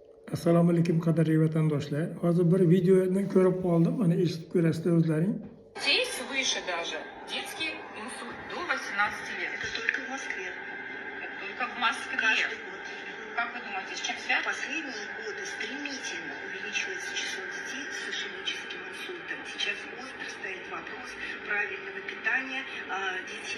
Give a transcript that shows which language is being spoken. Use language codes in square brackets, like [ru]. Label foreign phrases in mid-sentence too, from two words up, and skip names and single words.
[uz] Assalomu alaykum qadrli vatandoshlar. Hozir bir videoni ko'rib qoldim. Mana eshitib ko'rasizlar o'zlaring. [ru] Детей свыше даже. Детский инсульт до 18 лет. Это только в Москве. Это только в Москве. Каждый год. Как вы думаете, с чем связано? Последние годы стремительно увеличивается число детей с ишемическим инсультом. Сейчас остро стоит вопрос правильного питания детей.